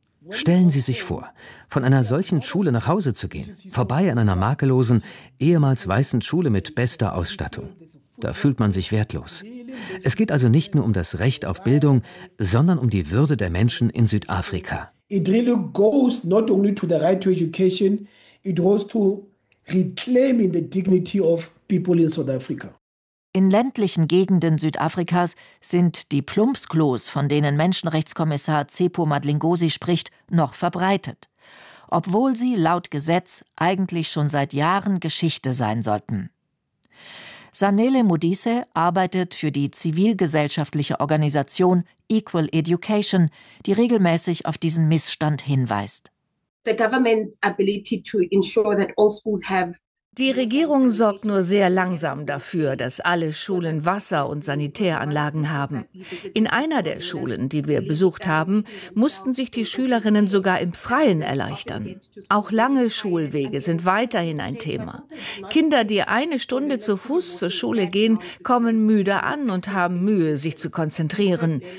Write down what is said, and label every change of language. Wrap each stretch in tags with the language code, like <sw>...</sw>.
<de>Stellen Sie sich vor, von einer solchen Schule nach Hause zu gehen, vorbei an einer makellosen, ehemals weißen Schule mit bester Ausstattung. Da fühlt man sich wertlos. Es geht also nicht nur um das Recht auf Bildung, sondern um die Würde der Menschen in Südafrika.</de> <en>It really goes not only to the right to education, it goes to reclaiming the dignity of people in South Africa.</en> <de>In ländlichen Gegenden Südafrikas sind die Plumpsklos, von denen Menschenrechtskommissar Tsepo Madlingosi spricht, noch verbreitet, obwohl sie laut Gesetz eigentlich schon seit Jahren Geschichte sein sollten. Sanele Modise arbeitet für die zivilgesellschaftliche Organisation Equal Education, die regelmäßig auf diesen Missstand hinweist.</de> <en>The government's ability to ensure that all schools have</en> <de>Die Regierung sorgt nur sehr langsam dafür, dass alle Schulen Wasser- und Sanitäranlagen haben. In einer der Schulen, die wir besucht haben, mussten sich die Schülerinnen sogar im Freien erleichtern. Auch lange Schulwege sind weiterhin ein Thema. Kinder, die eine Stunde zu Fuß zur Schule gehen, kommen müde an und haben Mühe, sich zu konzentrieren.</de>